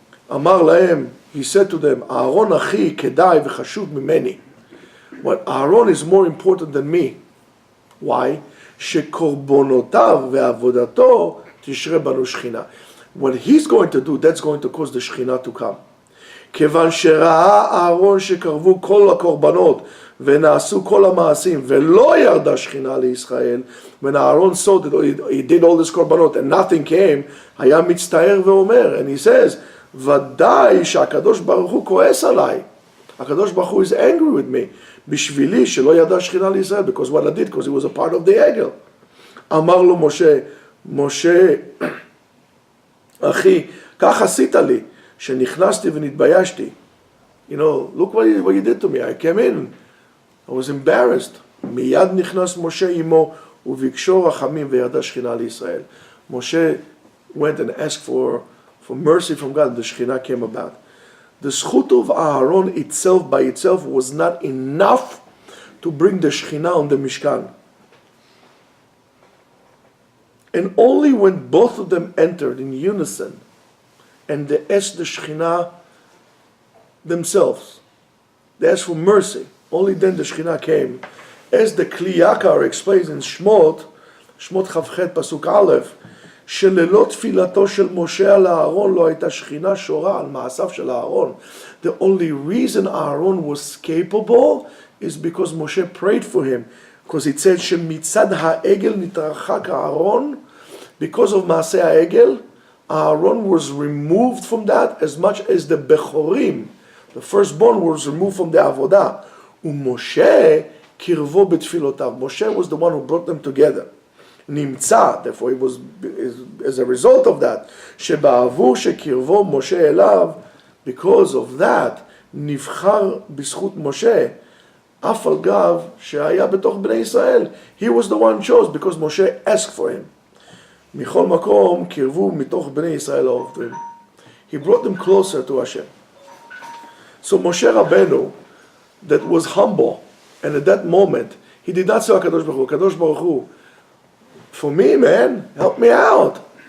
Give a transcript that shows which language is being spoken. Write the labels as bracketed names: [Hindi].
[Hebrew] Amar lahem, [English] he said to them, [Hebrew] Aaron achi kedai v'chashuv mimeni. [English] What Aaron is more important than me. Why? [Hebrew] Shekorbonotav ve'avodato tishre banu Shekhinah. [English] What he's going to do, that's going to cause the Shekhinah to come. [Hebrew] כיוון שראה אהרון שקרבו כל הקורבנות ונעשו כל המעשים ולא ירדה שכינה לישראל, [English] when Aaron saw that he did all this קורבנות and nothing came, [Hebrew] היה מצטער ואומר, [English] and he says, [Hebrew] ודאי שהקדוש ברוך הוא כועס עליי, הקדוש ברוך הוא [English] is angry with me, [Hebrew] בשבילי שלא ירדה שכינה לישראל, [English] because what I did, because he was a part of the [Hebrew] עגל. אמר לו משה, משה אחי, כך עשית לי, שנכנסתי ונתביישתי. [English] You know, look what you did to me. I came in, I was embarrassed. [Hebrew] מיד נכנס משה עמו וביקשו רחמים וירדה שכינה לישראל. [English] Moshe went and asked for mercy from God. The Shekhinah came about. The zchut of Aaron itself by itself was not enough to bring the Shekhinah on the Mishkan. And only when both of them entered in unison and they asked the Shekhinah themselves, they asked for mercy, only then the Shekhinah came. As the Kli Yakar explains in Shmot Chavchet Pasuk Aleph, [Hebrew] שללא תפילתו של משה על אהרון לא הייתה שכינה שורה על מעשיו של אהרון. [English] The only reason Aaron was capable is because Moshe prayed for him. Because it said [Hebrew] שמצד העגל נתרחק אהרון, [English] because of מעשה העגל, Aaron was removed from that as much as the Bechorim, the firstborn, was removed from the Avodah. [Hebrew] ומשה קרבו בתפילותיו. [English] Moshe was the one who brought them together. [Hebrew] נמצא, [English] therefore it was as a result of that, [Hebrew] שבעבור שקרבו משה אליו, [English] because of that, [Hebrew] נבחר בזכות משה, אף על גב שהיה בתוך בני ישראל. [English] He was the one chose because Moshe asked for him. [Hebrew] מכל מקום קרבו מתוך בני ישראל העובדים. [English] He brought them closer to Hashem. So Moshe Rabbeinu, that was humble, and at that moment, he did not say HaKadosh Baruch Hu, HaKadosh Baruch Hu, for me, man, help me out.